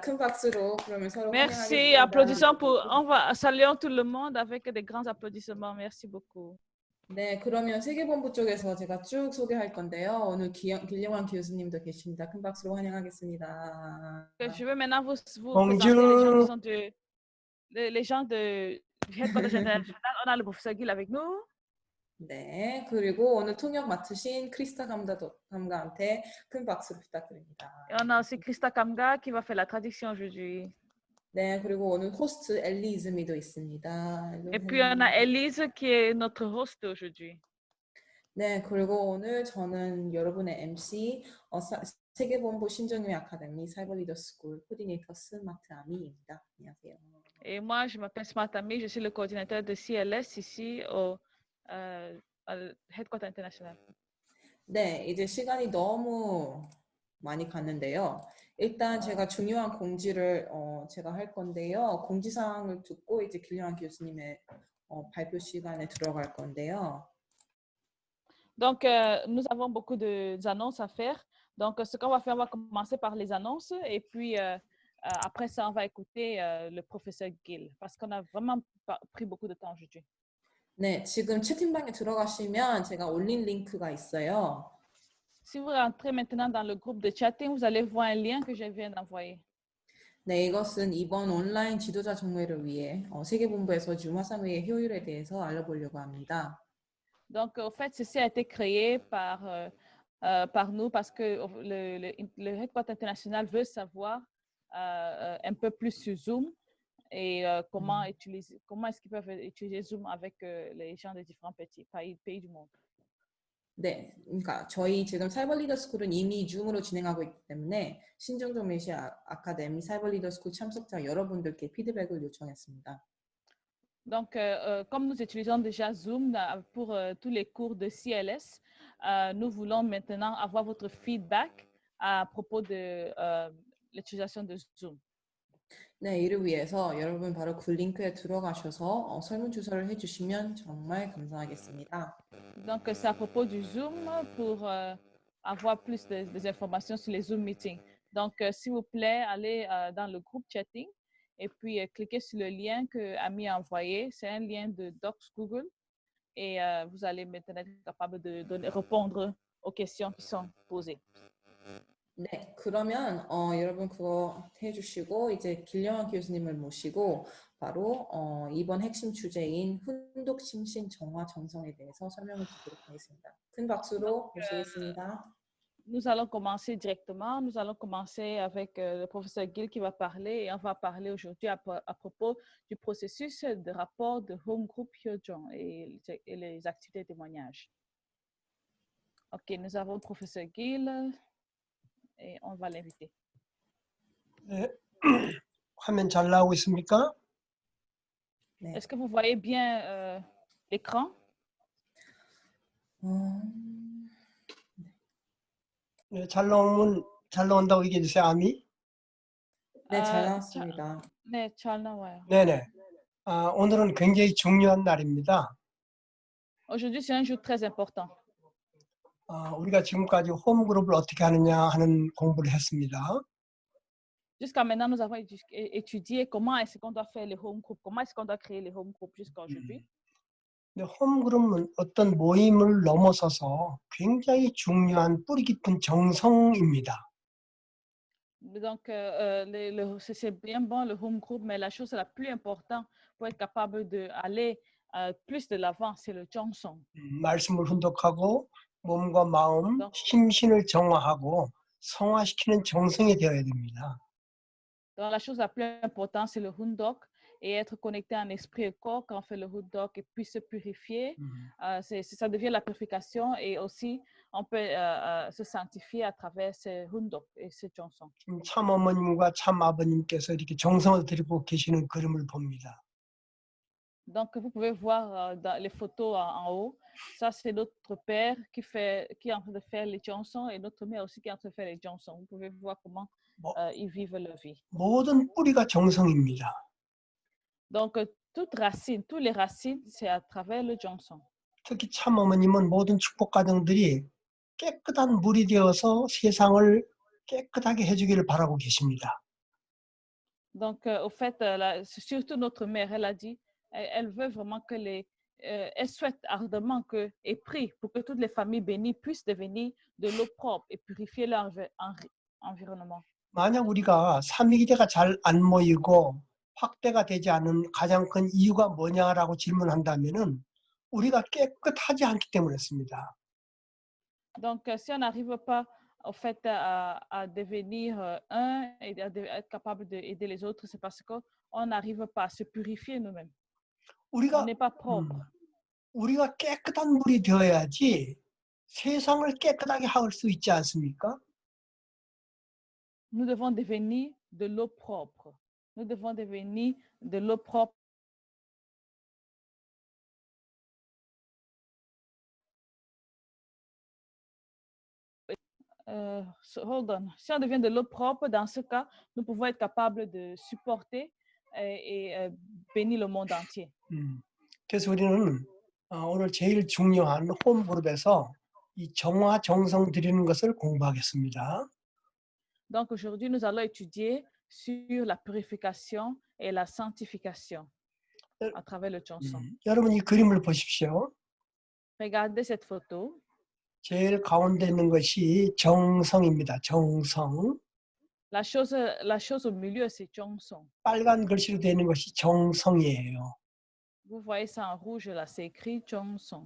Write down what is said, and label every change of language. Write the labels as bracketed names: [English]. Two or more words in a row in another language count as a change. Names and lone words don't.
[Korean] 큰 박수로 그러면 서로 [French] Merci. Applaudissons on va saluer tout le monde avec des grands applaudissements. Merci beaucoup. [Korean] 네, 그러면 세계본부 쪽에서 제가 쭉 소개할 건데요. 오늘 길영환 교수님도 계십니다. 큰 박수로 환영하겠습니다. [French] Je vais maintenant vous présenter les gens du Headquarters International. On a le professeur Gil avec nous. [Korean] 네, 그리고 오늘 통역 맡으신 크리스타 감가한테 큰 박수로 부탁드립니다. [French] Et on a aussi Christa Kamga qui va faire la traduction aujourd'hui. [Korean] 네, 그리고 오늘 호스트 엘리 이즈미도 있습니다. [French] Et puis on a Elise qui est notre host aujourd'hui. [Korean] 네, 그리고 오늘 저는 여러분의 MC 세계본부 신정유의 아카데미 사이버 리더 스쿨 코디네이터 스마트 아미입니다. 안녕하세요. [French] Et moi, je m'appelle Smart Ami, je suis le coordinateur de CLS ici au Headquarters International. [Korean] 네, 이제 시간이 너무 많이 갔는데요. 일단 제가 중요한 공지를 제가 할 건데요. 공지사항을 듣고 이제 길영환 교수님의 발표 시간에 들어갈 건데요. [French] Donc, nous avons beaucoup d'annonces à faire. Donc, ce qu'on va faire, on va commencer par les annonces et puis après ça, on va écouter le professeur Gil parce qu'on a vraiment pris beaucoup de temps aujourd'hui. [Korean] 네, 지금 채팅방에 들어가시면 제가 올린 링크가 있어요. [French] Si vous rentrez maintenant dans le groupe de chatting, vous allez voir un lien que je viens d'envoyer. [Korean] 네, 이것은 이번 온라인 지도자 정회를 위해 세계본부에서 줌 화상회의 효율에 대해서 알려보려고 합니다. [French] Donc, au fait, ceci a été créé par nous parce que le Headquarters International veut savoir un peu plus sur Zoom et comment est-ce qu'ils peuvent utiliser Zoom avec les gens des différents pays du monde. [Korean] 네, 그러니까 저희 지금 사이버 리더 스쿨은 이미 줌으로 진행하고 있기 때문에 신정종 메시 아카데미 사이버 리더 스쿨 참석자 여러분들께 피드백을 요청했습니다. [French] Donc, comme nous utilisons déjà Zoom pour tous les cours de CLS, nous voulons maintenant avoir votre feedback à propos de l'utilisation de Zoom. 네, 이를 위해서 여러분 바로 그 링크에 들어가셔서 설문조사를 해주시면 정말 감사하겠습니다. Donc, c'est à propos du Zoom pour avoir plus des informations sur les Zoom meetings. Donc, s'il vous plaît, allez dans le groupe chatting et puis cliquez sur le lien que Ami a envoyé. C'est un lien de Docs Google et vous allez maintenant être capable de répondre aux questions qui sont posées. [Korean] 네, 그러면 여러분 그거 해주시고 이제 길령한 교수님을 모시고 바로 이번 핵심 주제인 훈독, 심신, 정화, 정성에 대해서 설명을 드리도록 하겠습니다. 큰 박수로 모시겠습니다. [French] Nous allons commencer directement. Nous allons commencer avec le professeur Gill qui va parler et on va parler aujourd'hui à propos du processus de rapport de Home Group Hyojong et les activités de témoignage. Ok, nous avons le professeur Gill et on va l'inviter. [Korean] 네. 화면 잘 나오고 있습니까? 네. [French] Est-ce que vous voyez bien l'écran? [Korean] 네, 잘 나온다고 얘기해 주세요. 아미. 네, 잘 나왔습니다. 네, 잘 나와요. 네네. 오늘은 굉장히 중요한 날입니다. [French] Aujourd'hui, c'est un jour très important. [Korean] 우리가 지금까지 홈그룹을 어떻게 하느냐 하는 공부를 했습니다. [French] Jusqu'à maintenant, nous avons étudié comment est-ce qu'on doit faire les [English] home groups, [French] comment est-ce qu'on doit créer les [English] home groups [French] jusqu'à aujourd'hui. [Korean] 근데 홈그룹은 어떤 모임을 넘어서서 굉장히 중요한 뿌리 깊은 정성입니다. [French] Donc, c'est bien bon le [English] home group, [French] mais la chose la plus importante pour être capable d'aller plus de l'avant, c'est le 정성. [Korean] 말씀을 훈독하고 몸과 마음, 심신을 정화하고 성화시키는 정성이 되어야 됩니다. [French] Donc, la chose la plus importante, c'est le hundok et être connecté en esprit et corps quand on fait le hundok et puis se purifier. Ça devient la purification et aussi on peut se sanctifier à travers ce hundok et ce 정성. [Korean] 참 어머님과 참 아버님께서 이렇게 정성을 들이고 계시는 그림을 봅니다. [French] Donc, vous pouvez voir dans les photos en haut, ça c'est notre père qui est en train de faire les chansons et notre mère aussi qui est en train de faire les chansons. Vous pouvez voir comment ils vivent leur vie. [Korean] 모든 뿌리가 정성입니다. [French] Donc, toutes les racines, c'est à travers le 정성. [Korean] 특히 참 어머님은 모든 축복 가정들이 깨끗한 물이 되어서 세상을 깨끗하게 해주기를 바라고 계십니다. [French] Donc, au fait, surtout notre mère, elle a dit, elle veut vraiment que elle souhaite ardemment et prie pour que toutes les familles bénies puissent devenir de l'eau propre et purifier leur environnement. [Korean] 만약 우리가 삼위기대가 잘 안 모이고 확대가 되지 않은 가장 큰 이유가 뭐냐라고 질문한다면은 우리가 깨끗하지 않기 때문이었습니다. [French] Donc, si on n'arrive pas au fait à devenir un et à être capable d'aider les autres, c'est parce qu'on n'arrive pas à se purifier nous-mêmes. On n'est pas propre. [Korean] 우리가 깨끗한 물이 되어야지 세상을 깨끗하게 할 수 있지 않습니까? [French] Nous devons devenir de l'eau propre. Nous devons devenir de l'eau propre. [English] Hold on. [French] Si on devient de l'eau propre, dans ce cas, nous pouvons être capables de supporter et bénir le monde entier. [Korean] 그래서 우리는 오늘 제일 중요한 홈그룹에서 이 정화 정성 드리는 것을 공부하겠습니다. [French] Donc aujourd'hui, nous allons étudier sur la purification et la sanctification à travers le 정성. [Korean] 여러분 이 그림을 보십시오. [French] Regardez cette photo. [Korean] 제일 가운데 있는 것이 정성입니다. 정성. [French] La chose au milieu, c'est 정성. [Korean] 빨간 글씨로 되어 있는 것이 정성이에요. [French] Vous voyez ça en rouge là, c'est écrit 정성.